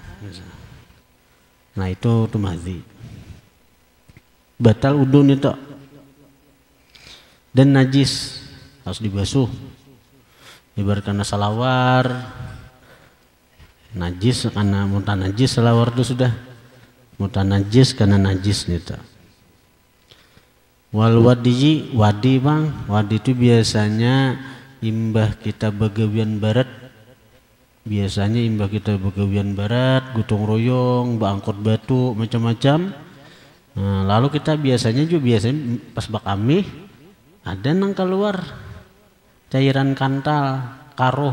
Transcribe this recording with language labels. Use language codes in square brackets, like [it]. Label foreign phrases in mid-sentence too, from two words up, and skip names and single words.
[bjn] Nah itu madhi. Batal udun itu. [id] Dan najis harus dibasuh. Ibaratkan salawar najis karena mutan najis, salawar itu sudah mutan najis karena najis itu. [bjn] Wal wadi, wadi bang, wadi itu biasanya imbah kita begawian barat. Biasanya imbah kita begawian barat, gotong royong, angkut batu, macam-macam. Nah, lalu kita biasanya pas bakami ada nang keluar cairan kantal, karuh.